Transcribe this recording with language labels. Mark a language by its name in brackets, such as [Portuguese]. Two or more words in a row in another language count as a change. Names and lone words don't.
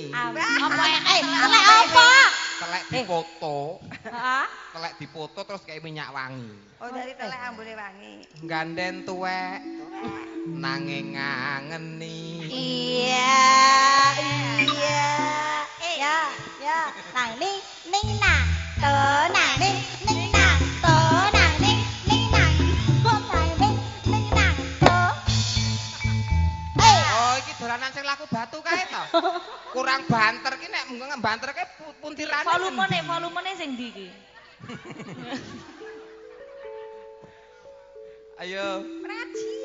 [Javanese] Apa telek apa? Telek dipoto. Heeh. Telek dipoto terus kayak minyak wangi. Oh dari telek ambune wangi. Ganden tuwek. Nanging ngangeni. Iya. Ya. Nang ning nang. To nang ning nang. To nang ning nang. To nang ning nang. To. Oh, iki dolanan sing laku batu kae to. Kurang banter ki nek ngebanterke puntirane. Volumene sing ndi iki? Ayo. Prajian.